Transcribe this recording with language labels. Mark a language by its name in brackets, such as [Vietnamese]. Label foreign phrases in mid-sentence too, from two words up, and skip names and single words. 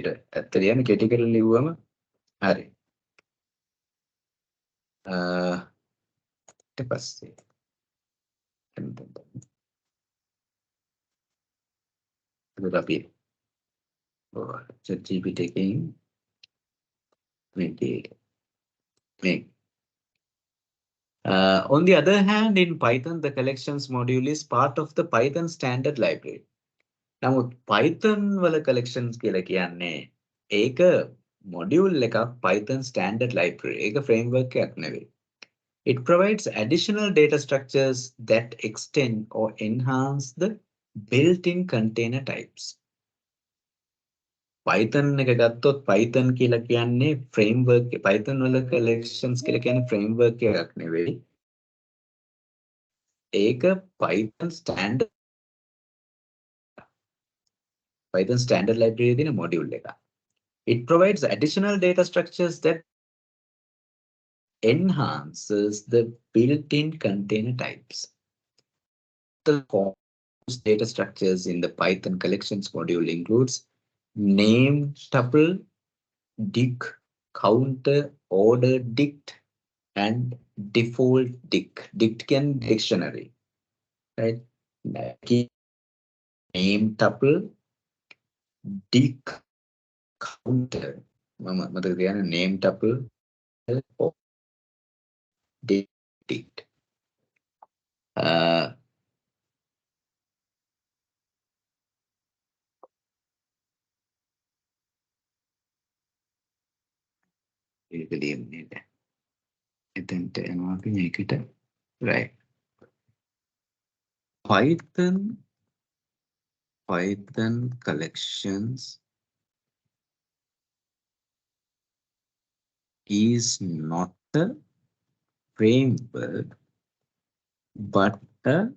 [Sinhala] ඇත්ත ලියන්න කෙටි කරලා ලිව්වම හරි. ඊට පස්සේ අපි ChatGPT එකෙන් make. [English] On the other hand, in Python, the collections module is part of the Python standard library. [Sinhala] නමුත් Python වල collections කියලා කියන්නේ ඒක module එකක් [English] Python standard library. [Sinhala] ඒක framework එකක් නෙවෙයි. [English] It provides additional data structures that extend or enhance the built-in container types. [Sinhala] Python එක ගත්තොත් Python කියලා කියන්නේ framework Python වල collections කියලා කියන්නේ framework එකක් නෙවෙයි. ඒක [English] Python standard library [Sinhala] දින module එක. [English] It provides additional data structures that enhances the built-in container types. The data structures in the Python collections module includes name tuple, dict, counter, order dict, and default dict. Dict can dictionary, right? Name tuple, dict, counter. Name tuple, dict. [Sinhala] ඒක ලියන්නේ නැහැ. එතනට යනවා අපි මේකට. [English] right. Python collections is not a framework but a